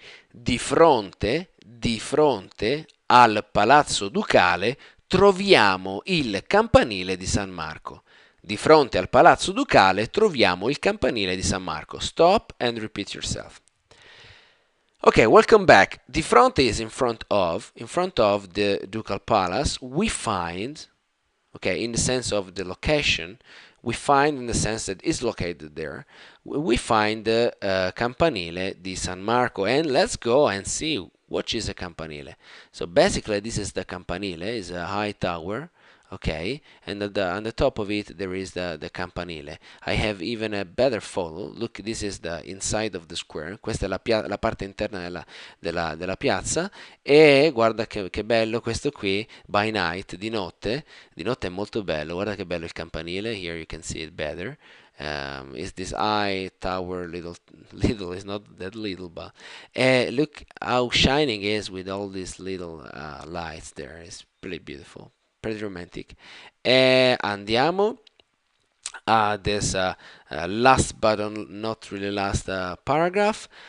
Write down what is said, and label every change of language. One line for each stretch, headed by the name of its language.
Italian: Di fronte al Palazzo Ducale troviamo il campanile di San Marco. Di fronte al Palazzo Ducale troviamo il campanile di San Marco.
English: Stop and repeat yourself. Okay, welcome back. Di fronte is in front of the Ducal Palace. We find, okay, in the sense of the location, we find in the sense that it's located there, we find the campanile di San Marco, and let's go and see what is a campanile. So basically this is the campanile, is a high tower, okay, and on the top of it there is the campanile. I have even a better photo. Look, this is the inside of the square.
Italian: Questa è la parte interna della piazza, e guarda che bello questo qui,
English: by night,
Italian: di notte è molto bello. Guarda che bello il campanile.
English: Here you can see it better. Is this eye tower little is not that little, but look how shining it is with all these little lights there. It's pretty beautiful, pretty romantic.
Italian: Andiamo a
English: this last but not really last paragraph.